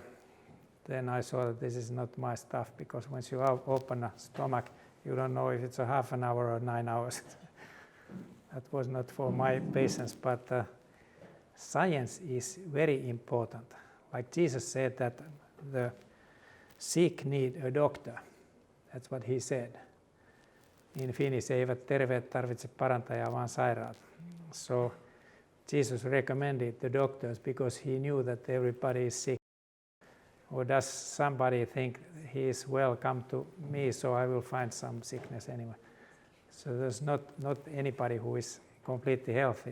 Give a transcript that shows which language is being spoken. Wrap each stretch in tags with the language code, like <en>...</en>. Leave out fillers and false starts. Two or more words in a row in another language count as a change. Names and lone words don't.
<en>Then I saw that this is not my stuff, because once you open a stomach, you don't know if it's a half an hour or 9 hours. That was not for my patients, but science is very important. Like Jesus said that the sick need a doctor. That's what he said. In Finnish,</en> <fi>eivät terveet tarvitse parantajaa, vaan sairaat.</fi> <en>So Jesus recommended the doctors because he knew that everybody is sick. Or does somebody think he is well, come to me, so I will find some sickness anyway. So there's not anybody who is completely healthy.</en>